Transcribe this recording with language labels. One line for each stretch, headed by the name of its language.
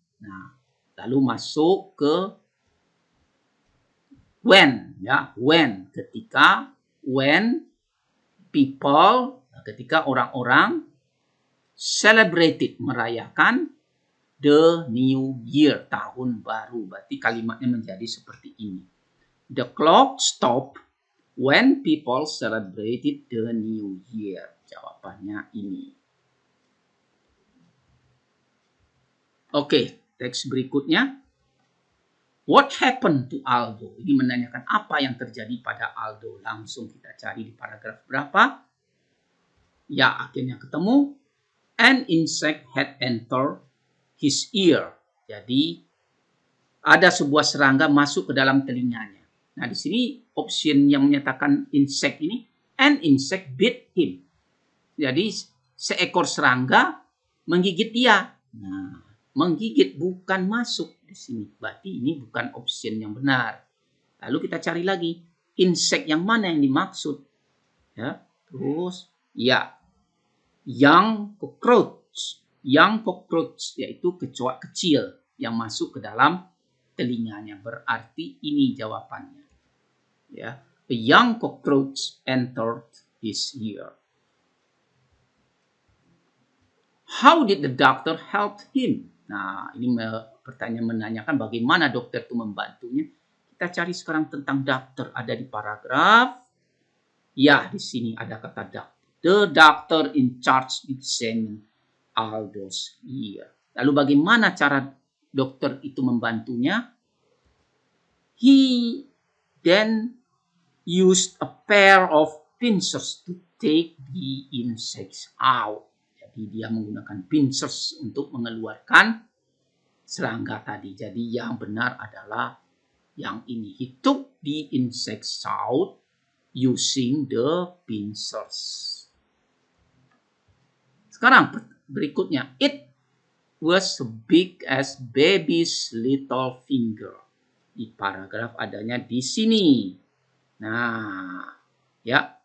Indonesian: Nah, lalu masuk ke
English: when,
Indonesian: ya, when, ketika, when
English: people,
Indonesian: ketika orang-orang
English: celebrated,
Indonesian: merayakan
English: the new year,
Indonesian: tahun baru. Berarti kalimatnya menjadi seperti ini.
English: The clock stopped when people celebrated the new year.
Indonesian: Jawabannya ini. Oke, teks berikutnya.
English: What happened to Aldo?
Indonesian: Ini menanyakan apa yang terjadi pada Aldo. Langsung kita cari di paragraf berapa. Ya, akhirnya ketemu.
English: An insect had entered his ear.
Indonesian: Jadi, ada sebuah serangga masuk ke dalam telinganya. Nah, di sini option yang menyatakan insect ini,
English: an insect bit him.
Indonesian: Jadi, seekor serangga menggigit dia. Nah, menggigit bukan masuk di sini. Berarti ini bukan option yang benar. Lalu kita cari lagi, insect yang mana yang dimaksud? Ya, terus, ya,
English: young cockroach. Young cockroach
Indonesian: yaitu kecoak kecil yang masuk ke dalam telinganya. Berarti ini jawabannya. Ya,
English: a young cockroach entered his ear. How did the doctor help him?
Indonesian: Nah, ini pertanyaan menanyakan bagaimana dokter itu membantunya. Kita cari sekarang tentang dokter. Ada di paragraf. Ya, di sini ada kata doctor.
English: The doctor in charge examined Aldo's ear.
Indonesian: Lalu bagaimana cara dokter itu membantunya?
English: He then used a pair of pincers to take the insects out.
Indonesian: Jadi dia menggunakan pincers untuk mengeluarkan serangga tadi. Jadi yang benar adalah yang ini.
English: He took the insects out using the pincers.
Indonesian: Sekarang berikutnya.
English: It was big as baby's little finger.
Indonesian: Di paragraf adanya di sini. Nah, ya.